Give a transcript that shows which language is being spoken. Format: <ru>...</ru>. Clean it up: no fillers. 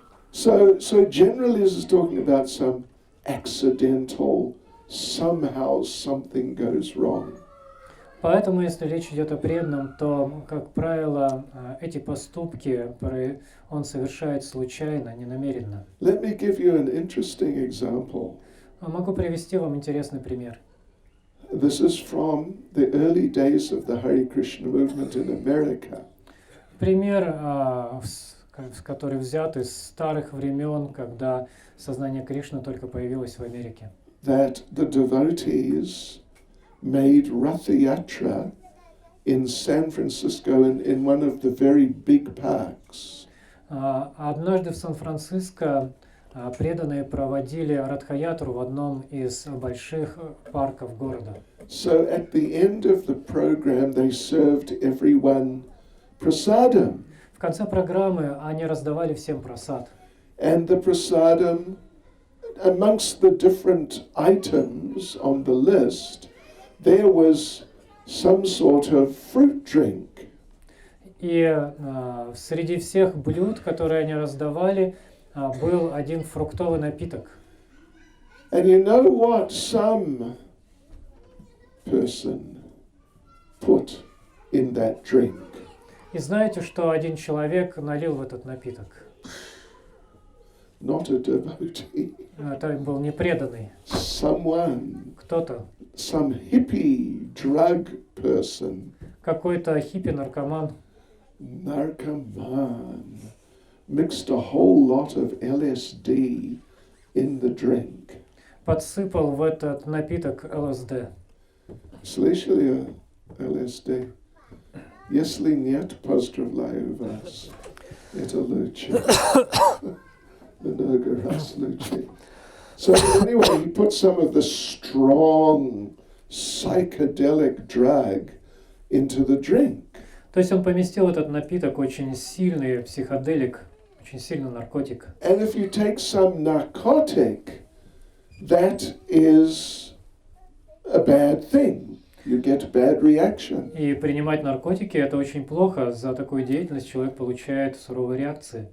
<en>So generally this is talking about some accidental, somehow something goes wrong.</en> <ru>Поэтому, если речь идет о преданном, то, как правило, эти поступки он совершает случайно, ненамеренно.</ru> <en>Let me give you an interesting example.</en> <ru>Могу привести вам интересный пример.</ru> <en>This is from the early days of the Hare Krishna movement in America.</en> <ru>Пример, который взят из старых времен, когда сознание Кришны только появилось в Америке.</ru> <en>That the devotees made Ratha Yatra in San Francisco in one of the very big parks.</en> <ru>Однажды в Сан-Франциско преданные проводили Радха-ятру в одном из больших парков города.</ru> <en>So at the end of the program they served everyone prasadam.</en> <ru>В конце программы они раздавали всем прасад.</ru> <en>And the prasadam, amongst the different items on the list, there was some sort of fruit drink.</en> <ru>И среди всех блюд, которые они раздавали, был один фруктовый напиток.</ru> <en>And you know what some person put in that drink?</en> <ru>И знаете, что один человек налил в этот напиток?</ru> <en>Not a devotee.</en> <ru>Это был непреданный.</ru> <en>Someone,</en> <ru>Кто-то.</ru> <en>some hippie drug person.</en> <ru>Какой-то хиппи-наркоман.</ru> <en>Narcoman mixed a whole lot of LSD in the drink.</en> <ru>Подсыпал в этот напиток ЛСД. Слышали о LSD? Если нет, поздравляю вас. Это лучше. Много раз лучше.</ru> <en>So anyway, he put some of the strong psychedelic drug into the drink.</en> <ru>То есть он поместил этот напиток, очень сильный психоделик, очень сильный наркотик.</ru> <en>And if you take some narcotic, that is a bad thing. You get a bad reaction.</en> <ru>И принимать наркотики это очень плохо. За такую деятельность человек получает суровые реакции.</ru>